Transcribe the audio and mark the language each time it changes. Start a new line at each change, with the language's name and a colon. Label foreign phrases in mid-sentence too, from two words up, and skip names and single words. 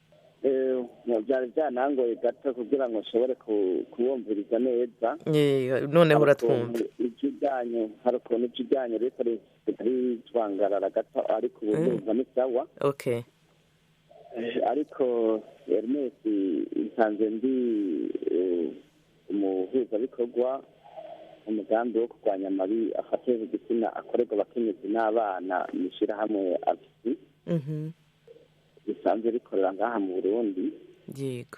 Rundi: Byari byanangoye gato kugira ngo nshobore kubumviriza neza. Noneho uratwumva. Hari ukuntu ikijyanye ariko ritwangarara gato, ariko ubu ndumva ni sawa. Okay. Ariko Hermes nsanze ndi umuhuzabikorwa umugambi wo kurwanya amabi afatiye ku gitsina akorerwa abakenyezi n'abana mu ishyirahamwe AVISI. risanzwe rikorera ngaha mu Burundi. yego